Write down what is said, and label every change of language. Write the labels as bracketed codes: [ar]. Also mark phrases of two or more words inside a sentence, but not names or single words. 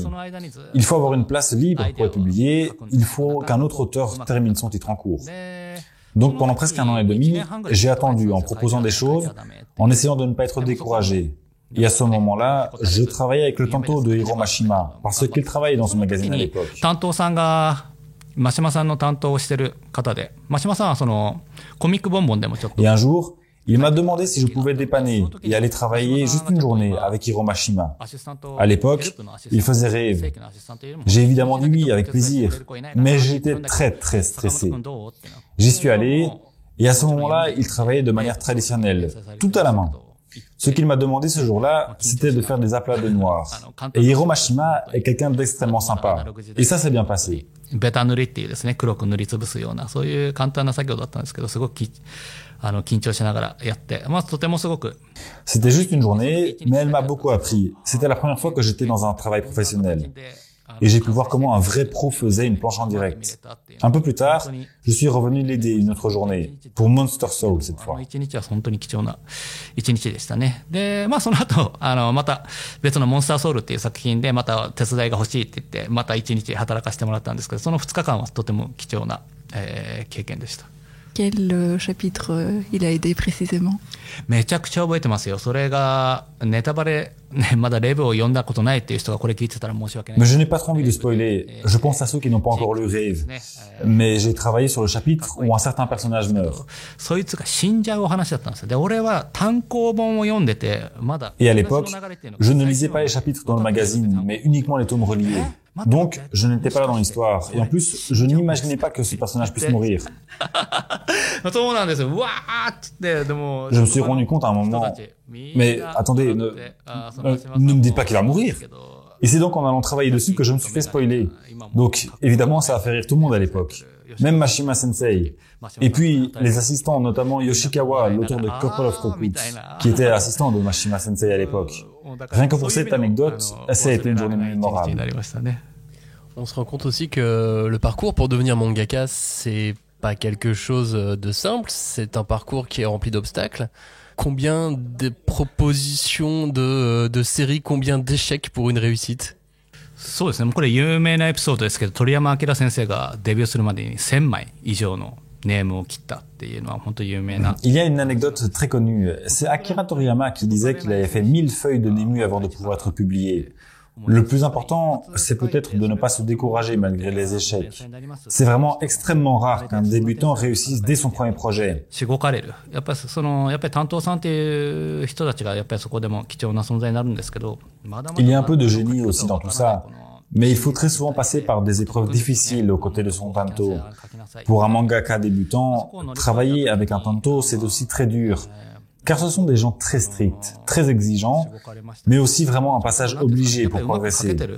[fr] Il faut avoir une place libre pour être publié, il faut qu'un autre auteur termine son titre en cours. Donc pendant presque 1 an et demi, j'ai attendu en proposant des choses, en essayant de ne pas être découragé. Et à ce moment-là, je travaillais avec le tanto de Hiro Mashima, parce qu'il travaillait dans ce magazine à l'époque. [ja] 担当さんが真島さんの担当をしてる方で、真島さんはそのコミックボンボンでもちょっと。 [fr] Et un jour, il m'a demandé si je pouvais dépanner et aller travailler juste une journée avec Hiro Mashima. À l'époque, il faisait rêve. J'ai évidemment dit oui avec plaisir, mais j'étais très très stressé. J'y suis allé et à ce moment-là, il travaillait de manière traditionnelle, tout à la main. Ce qu'il m'a demandé ce jour-là, c'était de faire des aplats de noir. Et Hiro Mashima est quelqu'un d'extrêmement sympa. Et ça s'est bien passé. [ja] ベタ塗りっていうですね、黒く塗りつぶすような、そういう簡単な作業だったんですけど、すごく緊張しながらやって、まあとてもすごく。 [fr] C'était juste une journée, mais elle m'a beaucoup appris. C'était la première fois que j'étais dans un travail professionnel. Et j'ai pu voir comment un vrai pro faisait une planche en direct. Un peu plus tard, je suis revenu l'aider une autre journée, pour Monster Soul cette fois. [ja] 一日は本当に貴重な一日でしたね。で、まあその後、また別のモンスターソウルっていう作品でまた手伝いが欲しいって言って、また一日働かせてもらったんですけど、その2日間はとても貴重な、経験でした。 [fr] Quel chapitre il a aidé précisément? [ja] めちゃくちゃ覚えてますよ。それがネタバレ、ね、まだレブを読んだことないっていう人がこれ聞いてたら申し訳ない。 [fr] Mais je n'ai pas trop envie de spoiler. Je pense à ceux qui n'ont pas encore lu Rêve. Mais j'ai travaillé sur le chapitre où un certain personnage meurt. [ja] そいつが死んじゃうお話だったんですよ。で、俺は単行本を読んでて、まだ。 [fr] Et à l'époque, je ne lisais pas les chapitres dans le magazine, mais uniquement les tomes reliés. Donc, je n'étais pas là dans l'histoire. Et en plus, je n'imaginais pas que ce personnage puisse mourir. [ja] そうなんですよ。うわーって、でも。 [fr] Je me suis rendu compte à un moment. Mais attendez, ne me dites pas qu'il va mourir. Et c'est donc en allant travailler dessus que je me suis fait spoiler. Donc, évidemment, ça a fait rire tout le monde à l'époque. Même Mashima Sensei. Et puis, les assistants, notamment Yoshikawa, l'auteur de Couple of Kokuts, qui était assistant de Mashima Sensei à l'époque. Rien que pour cette anecdote, ça a été une journée mémorable. On se rend compte aussi que le parcours pour devenir mangaka, c'est pas quelque chose de simple, c'est un parcours qui est rempli d'obstacles. Combien de propositions de séries, combien d'échecs pour une réussite? [ja] そうですね。これ有名なエピソードですけど、鳥山明先生がデビューするまでに1000枚以上のネームを切ったっていうのは本当に有名な。 [fr] Il y a une anecdote très connue. C'est Akira Toriyama qui disait qu'il avait fait 1000 feuilles de Nému avant de pouvoir être publié. Le plus important, c'est peut-être de ne pas se décourager malgré les échecs. C'est vraiment extrêmement rare qu'un débutant réussisse dès son premier projet. [ja] しごかれる。やっぱり担当さんっていう人たちがやっぱりそこでも貴重な存在になるんですけど、 [fr] Il y a un peu de génie aussi dans tout ça. Mais il faut très souvent passer par des épreuves difficiles aux côtés de son tanto. Pour un mangaka débutant, travailler avec un tanto, c'est aussi très dur. Car ce sont des gens très stricts, très exigeants, mais aussi vraiment un passage obligé pour progresser.